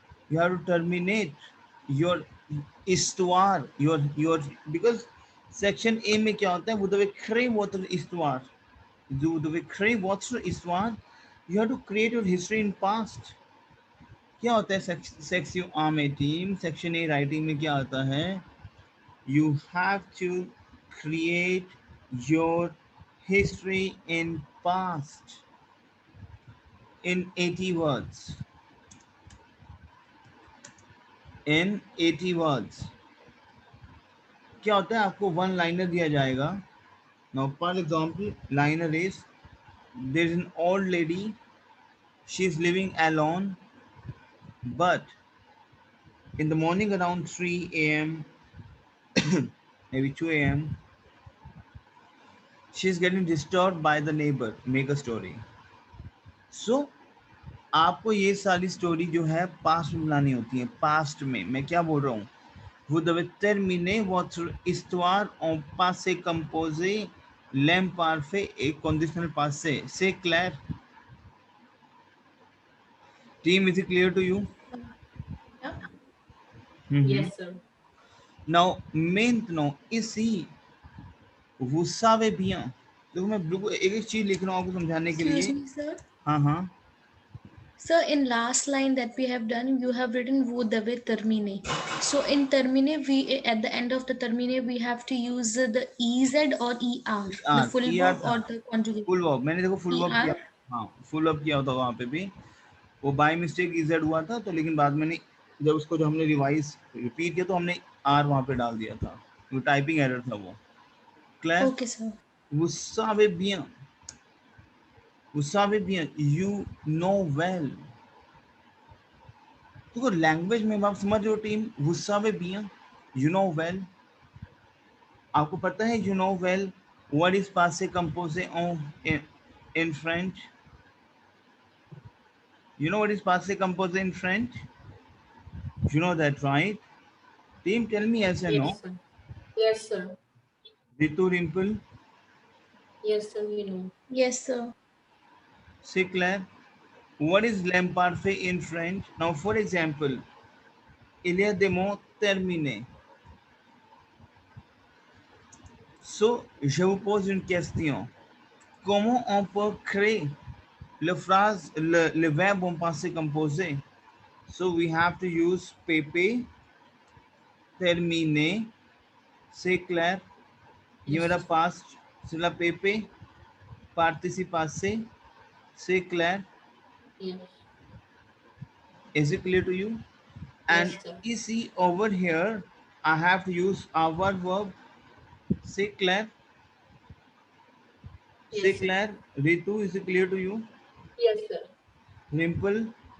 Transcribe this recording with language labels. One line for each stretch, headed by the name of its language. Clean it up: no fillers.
English: You have to terminate your histoire. Your because
Hindi: section A में क्या होता है?
French: Vous devez créer votre histoire. Vous devez créer votre histoire.
English: You have to create your history in past.
Hindi: क्या होता है section A में team? Section A writing में क्या आता है?
English: You have to create your history in past in 80 words. In 80 words.
Hindi: क्या होता है? आपको वन लाइनर दिया जाएगा.
English: Now, for example, liner is there is an old lady. She is living alone, but in the morning around 3 a.m., maybe 2 a.m., she is getting disturbed by the neighbor. Make a story.
Hindi: So, आपको ये सारी story जो है past में बनानी होती है. Past में मैं क्या बोल रहा हूँ?
French: Vous devez terminer votre histoire en passé composé, l'imparfait et conditionnel passé. C'est clair?
English: Team, is it clear to you? Yeah. Yes, sir.
French: Now, maintenant, ici, vous savez bien.
Hindi: देखो मैं बिल्कुल एक एक चीज लिख रहा हूँ आपको समझाने के
English: Excuse
Hindi: लिए.
English: me, sir.
Hindi: हाँ हाँ.
English: Sir, in last line that we have done, you have written
French: vous devez terminer.
English: So in terminer, we at the end of the terminer, we have to use the ez or er, the full ER verb
Hindi: था.
English: or the conjugate.
Hindi: Full verb मैंने देखो full verb किया. Er. हाँ full verb किया होता वहाँ पे भी. वो बाय मिस्टेक इजेड हुआ था तो लेकिन बाद में जब उसको जो हमने रिवाइज रिपीट किया तो हमने आर वहाँ पे डाल दिया था. वो टाइपिंग एरर था वो. Clear?
English: Okay, sir.
French: Vous savez bien. Vous savez bien.
English: You know well.
Hindi: देखो लैंग्वेज में आप समझ रहे हो team.
French: Vous savez bien.
English: You know well.
Hindi: आपको पता है
English: you know well what is passé composé in French? You know what is passé composé in French? You know that, right? Team, tell me yes or no. Yes, sir. Yes, sir. Ritu, Rimple, Yes, sir. We know. Yes, sir.
French: c'est clair.
English: What is l'imparfait in French? Now, for example,
French: il y a des mots terminés. So, je vous pose une question. Comment on peut créer le verbe en passé composé?
English: So, we have to use PP, terminé,
French: c'est clair.
English: ये Yes,
Hindi: मेरा
English: sir.
French: past, c'est la PP, participe passé, c'est clair.
English: Yes. Is it clear to you? And Yes, sir. you see over here, I have to use our verb.
French: C'est clair? C'est
English: Yes, sir. clair? Ritu, is it clear to you? Yes, sir. Rimple?